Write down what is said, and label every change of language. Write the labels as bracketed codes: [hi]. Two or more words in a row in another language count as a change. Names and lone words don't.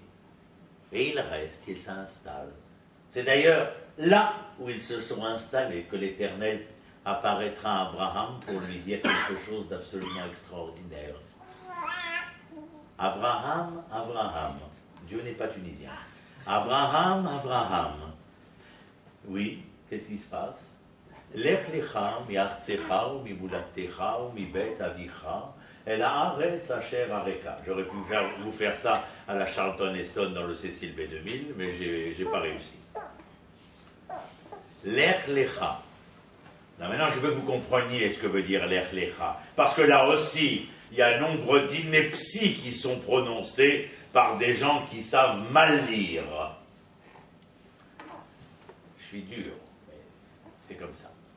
[fr] Et il reste, il s'installe. C'est d'ailleurs là où ils se sont installés que l'Éternel apparaîtra à Abraham pour lui dire quelque chose d'absolument extraordinaire. Abraham, Abraham. Dieu n'est pas tunisien. Abraham, Abraham. Oui, qu'est-ce qui se passe? [he] לך לך מארצך וממולדתך ומבית אביך אל הארץ אשר אראך. J'aurais pu vous faire ça à la Charlton Heston dans le Cécile B2000, mais j'ai pas réussi. לך לך. [fr] Là, maintenant, je veux que vous compreniez ce que veut dire [he] לך לך. [fr] Parce que là aussi, il y a nombre d'inepties qui sont prononcées par des gens qui savent mal lire. Je suis dur, mais c'est comme ça.